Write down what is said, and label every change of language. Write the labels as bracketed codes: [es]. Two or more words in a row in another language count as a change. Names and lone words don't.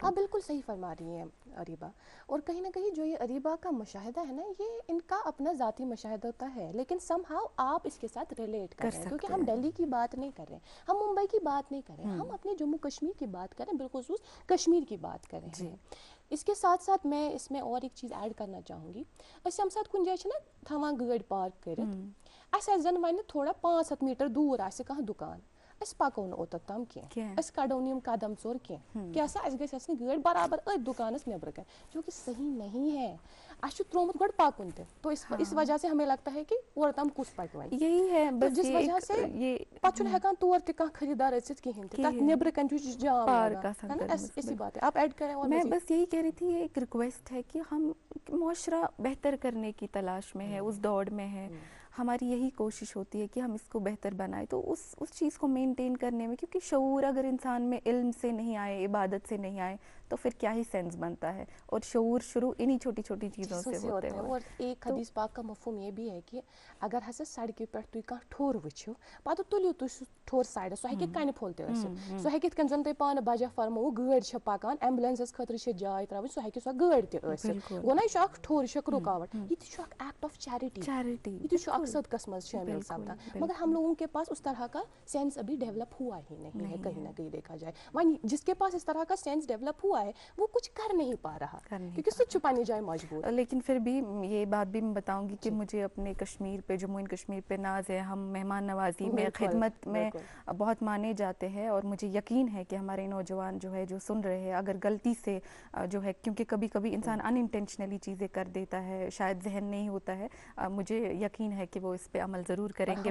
[ur] آپ بالکل صحیح فرما رہی ہیں اریبا, اور کہیں نہ کہیں جو یہ اریبا کا مشاہدہ ہے نا, یہ ان کا اپنا ذاتی مشاہدہ ہوتا ہے, لیکن [en] some how [ur] آپ اس کے ساتھ ریلیٹ کر رہے ہیں, کیونکہ ہم دہلی کی بات نہیں کر رہے ہیں, ہم ممبئی کی بات نہیں کر رہے ہیں, ہم اپنے جموں کشمیر کی بات کر رہے ہیں, بالخصوص کشمیر کی بات کر رہے ہیں. اس کے ساتھ ساتھ میں اس میں اور ایک چیز ایڈ کرنا چاہوں گی. [ks] أسۍ ییٚمہِ ساتہٕ کُنہِ جایہِ چھِنہ تھاوان گٲڑۍ پارک کٔرِتھ, اَسہِ آسہِ زَن وۄنۍ تھوڑا 500 میٖٹر دوٗر آسہِ کانٛہہ دُکان, أسۍ پَکو نہٕ اوٚتَتھ تام کینٛہہ, أسۍ کَڑو نہٕ یِم قدم ژور کینٛہہ, کیٛاہ سا اَسہِ گژھِ آسٕنۍ گٲڑۍ برابر أتھۍ دُکانَس نیٚبرٕ کَنۍ, [ur] جو کہ صحیح نہیں ہے. [ks] اَسہِ چھُ ترٛوومُت گۄڈٕ پَکُن تہِ, [ur] تو اس وجہ سے ہمیں لگتا ہے کہ اور [ks] تام کُس پَکہِ وۄنۍ, [ur] یہی ہے تو بس جس وجہ سے [ks] پَتہٕ چھُنہٕ ہٮ۪کان تور تہِ کانٛہہ خریٖدار أژِتھ کِہیٖنۍ تہِ, تَتھ نیٚبرٕ کَنۍ چھُ جام لگان [ur] ہے نا. اسی بات ہے, آپ ایڈ کریں. اور میں بس یہی کہہ رہی تھی, یہ ایک ریکویسٹ ہے کہ ہم معاشرہ بہتر کرنے کی تلاش میں ہے, اس دوڑ میں ہے, ہماری یہی کوشش ہوتی ہے کہ ہم اس کو بہتر بنائیں. تو اس چیز کو مینٹین کرنے میں, کیونکہ شعور اگر انسان میں علم سے نہیں آئے, عبادت سے نہیں آئے, تو پھر کیا ہی سینس بنتا ہے. اور شعور شروع انہی چھوٹی چھوٹی چیزوں سے ہوتے ہیں. اور ایک حدیث پاک کا مفہوم یہ بھی ہے کہ اگر [ks] ہسا سڑکہِ پٮ۪ٹھ تُہۍ کانٛہہ ٹھوٚر وٕچھِو پتہٕ تُلِو تُہۍ سُہ ٹھوٚر سایڈس سُہ ہیٚکہِ کنہِ پھوٚل تہِ ٲسِتھ سُہ ہیٚکہِ یِتھ کٔنۍ زن تۄہہِ پانہٕ بجا فرمووُ گٲڑۍ چھےٚ پکان ایمبولینسس خٲطرٕ چھِ جاے ترٛاوٕنۍ سُہ ہیٚکہِ سۄ گٲڑۍ تہِ ٲسِتھ گوٚو نہ یہِ چھُ اکھ ٹھوٚر یہِ چھُ اکھ رُکاوٹ یہِ تہِ چھُ اکھ [en] act of charity [ks] یہِ تہِ چھُ اکھ صدقس منٛز شٲمل سپدان [ur] مگر ہم لوگوں کے پاس اس طرح کا سینس ابھی ڈیولپ ہوا ہی نہیں ہے کہیں نہ کہیں دیکھا جائے. وۄنۍ جس کے پاس اس طرح کا سینس ڈیولپ ہوا ہے وہ کچھ کر نہیں پا رہا کیونکہ [ks] سُہ چھُ پننہِ جایہِ مجبور. [ur] لیکن پھر بھی یہ بات بھی میں بتاؤں گی کہ مجھے اپنے کشمیر پہ جموں اینڈ کشمیر پہ ناز ہے. ہم مہمان نوازی میں خدمت میں بہت مانے جاتے ہیں اور مجھے یقین ہے کہ ہمارے نوجوان جو ہے جو سن رہے ہیں اگر غلطی سے جو ہے کیونکہ کبھی کبھی انسان ان انٹینشنلی چیزیں کر دیتا ہے شاید ذہن نہیں ہوتا ہے مجھے یقین ہے کہ وہ اس پہ عمل ضرور کریں گے.